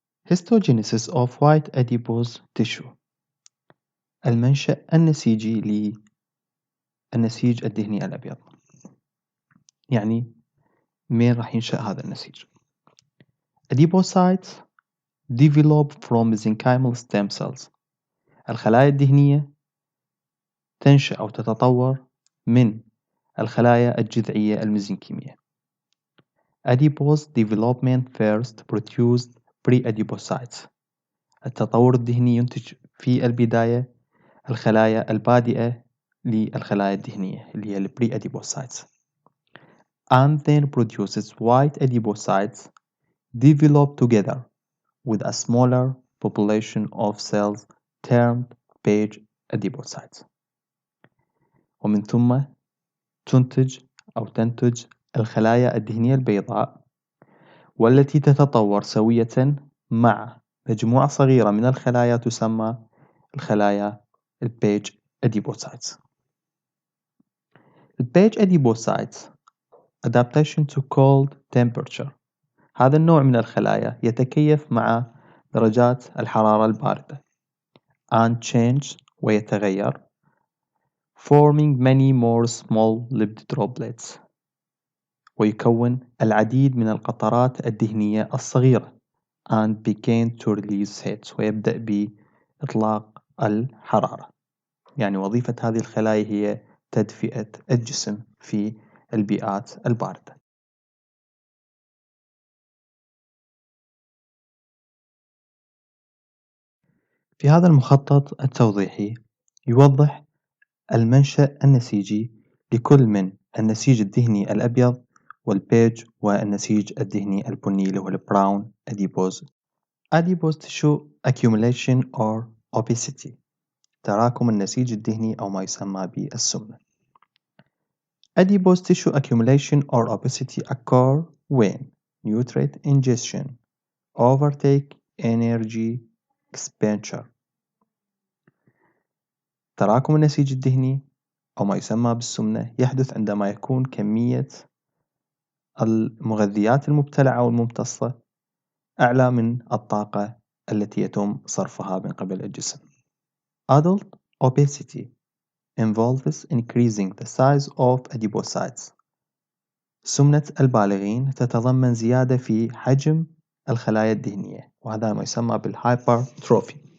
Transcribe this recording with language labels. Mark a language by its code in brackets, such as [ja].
[en] Histogenesis of white adipose tissue، [ar] المنشأ النسيجي للنسيج الدهني الأبيض، يعني مين راح ينشأ هذا النسيج؟ [en] Adipocytes develop from mesenchymal stem cells. [ar] الخلايا الدهنية تنشأ أو تتطور من الخلايا الجذعية الميزنكيمية. Adipose development first produced pre-adipocytes. التطور الدهني ينتج في البداية الخلايا البادئة للخلايا الدهنية اللي هي ال [en] pre-adipocytes and then produces white adipocytes develop together with a smaller population of cells termed page adipocytes. [ar] ومن ثم تنتج الخلايا الدهنية البيضاء والتي تتطور سوية مع مجموعة صغيرة من الخلايا تسمى الخلايا البيج adipocytes. [en] البيج adipocytes adaptation to cold temperature. [ar] هذا النوع من الخلايا يتكيف مع درجات الحرارة الباردة [en] and change [ar] ويتغير [en] forming many more small lipid droplets [ar] ويكون العديد من القطرات الدهنية الصغيرة [en] and begin to release heat [ar] ويبدأ بإطلاق الحرارة. يعني وظيفة هذه الخلايا هي تدفئة الجسم في البيئات الباردة. في هذا المخطط التوضيحي يوضح المنشأ النسيجي لكل من النسيج الدهني الأبيض والبيج والنسيج الدهني البني اللي هو البراون adipose. [en] Adipose tissue accumulation or obesity. [ar] تراكم النسيج الدهني أو ما يسمى بالسمنة. [en] Adipose tissue accumulation or obesity occur when nutrient ingestion overtake energy expenditure. [ar] تراكم النسيج الدهني أو ما يسمى بالسمنة يحدث عندما يكون كمية المغذيات المبتلعة والممتصة أعلى من الطاقة التي يتم صرفها من قبل الجسم. [en] Adult obesity involves increasing the size of adipocytes. [ar] سمنة البالغين تتضمن زيادة في حجم الخلايا الدهنية وهذا ما يسمى بالهايبرتروفي.